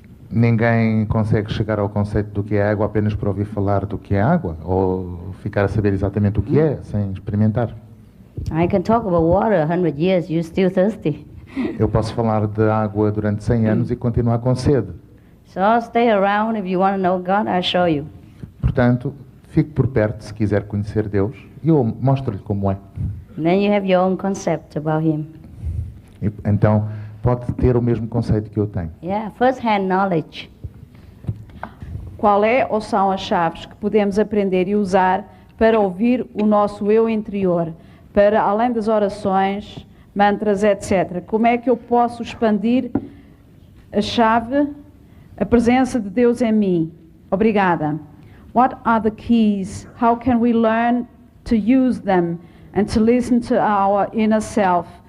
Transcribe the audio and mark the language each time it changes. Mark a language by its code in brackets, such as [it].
[pt] Ninguém consegue chegar ao conceito do que é água apenas por ouvir falar do que é água, ou ficar a saber exatamente o que é, sem experimentar. [en] I can talk about water 100 years, you're still thirsty. [pt] Eu posso falar de água durante 100 anos e continuar com sede. [en] So stay around if you want to know God, I'll show you. [pt] Portanto, fique por perto se quiser conhecer Deus e eu mostro-lhe como é. [en] And then you have your own concept about Him. [pt] E, então, pode ter o mesmo conceito que eu tenho. [en] Yeah, first-hand knowledge. [pt] Qual é ou são as chaves que podemos aprender e usar para ouvir o nosso eu interior, para além das orações, mantras, etc. Como é que eu posso expandir a chave, a presença de Deus em mim? Obrigada. [en] What are the keys? How can we learn to use them and to listen to our inner self?